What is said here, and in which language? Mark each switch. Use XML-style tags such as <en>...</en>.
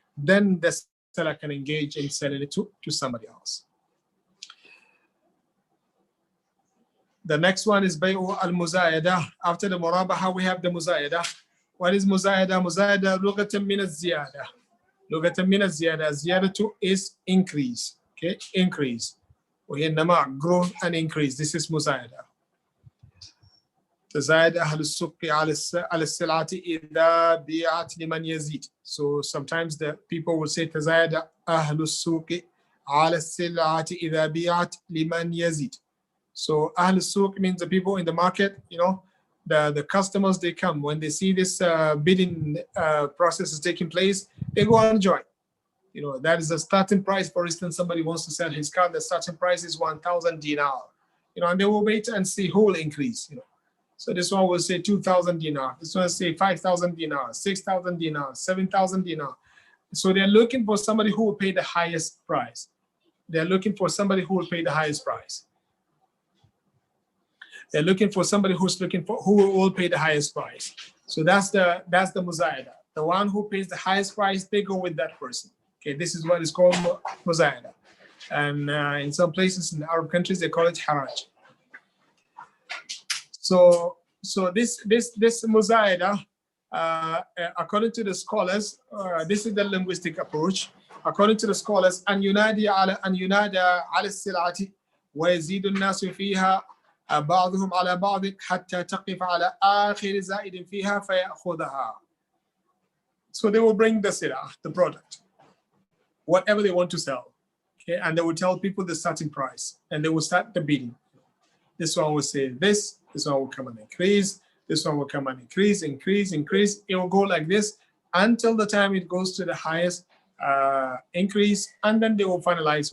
<en>Then the seller can engage in selling it to somebody else. The next one is بيع المزايدة. After the murabaha, we have the muzayada. What is muzayada?</en> <ar>Muzayada لغة من الزيادة. لغة من الزيادة.</ar> <en>الزيادة is increase. Okay, increase. وهي النماء, growth and increase. This is muzayada.</en> <ar>تزايد أهل السوق على السلعة إذا بيعت لمن يزيد. So sometimes the people will say تزايد أهل السوق على السلعة إذا بيعت لمن يزيد.</ar> <en>So Ahl Suq means the people in the market, you know, the customers, they come. When they see this bidding process is taking place, they go and join. You know, that is the starting price. For instance, somebody wants to sell his car, the starting price is 1,000 dinar. You know, and they will wait and see who will increase, you know. So this one will say 2,000 dinar. This one will say 5,000 dinar, 6,000 dinar, 7,000 dinar. So they're looking for somebody who will pay the highest price. They're looking for somebody who will pay the highest price. They're looking for somebody who will pay the highest price. So that's the muzayada. The one who pays the highest price, they go with that person. Okay, this is what is called muzayada. And in some places in the Arab countries, they call it haraj. So this muzayada, according to the scholars, this is the linguistic approach.</en> <ar>According to the scholars, أن ينادى على السلعة ويزيد الناس فيها بعضهم على بعض حتى تقف على آخر زائد فيها فيأخذها.</ar> <en>So they will bring the sila, the product, whatever they want to sell, okay, and they will tell people the starting price, and they will start the bidding. This one will say this one will come and increase, this one will come and increase. It will go like this until the time it goes to the highest increase, and then they will finalize.</en>